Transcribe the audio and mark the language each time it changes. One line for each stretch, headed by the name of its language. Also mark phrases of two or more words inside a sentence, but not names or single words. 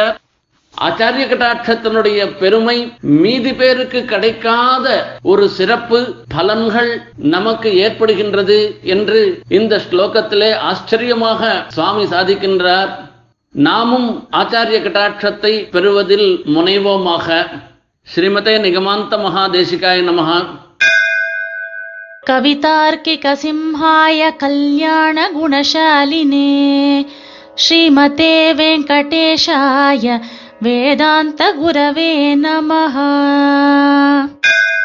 Tamil: ஆச்சாரிய கட்டாட்சத்தினுடைய பெருமை மீதி பேருக்கு கிடைக்காத ஒரு சிறப்பு பலன்கள் நமக்கு ஏற்படுகின்றது என்று இந்த ஸ்லோகத்திலே ஆச்சரியமாக சுவாமி சாதிக்கின்றார். நாமும் ஆச்சாரிய கட்டாட்சத்தை பெறுவதில் முனைவோமாக.
Sanskrit: श्रीमते निगमान्त महादेशिकाय नमः. कवितार्किक सिंहाय कल्याण गुणशालिने श्रीमते वेङ्कटेशाय वेदान्त गुरवे नमः.